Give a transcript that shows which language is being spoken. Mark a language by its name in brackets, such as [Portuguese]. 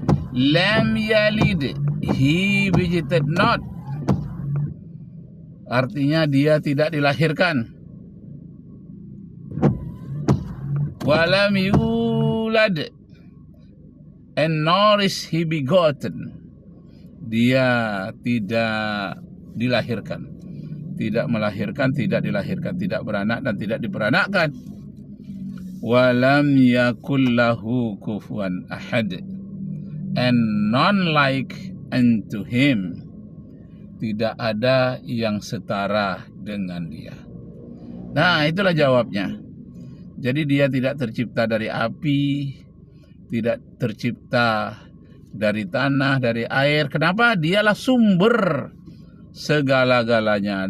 [Arabic] Lam yalid, [English] he begetted not. [Indonesian] Artinya dia tidak dilahirkan. [Arabic] Walam yulad, [English] and nor is he begotten. [Indonesian] Dia tidak dilahirkan, tidak melahirkan, tidak dilahirkan, tidak beranak dan tidak diperanakkan. [Arabic] Walam yakul lahu kufuwan ahad, [English] and none like unto him. [Indonesian] Tidak ada yang setara dengan dia. Nah, itulah jawabnya. Jadi dia tidak tercipta dari api, tidak tercipta dari tanah, dari air. Kenapa? Dialah sumber segala-galanya.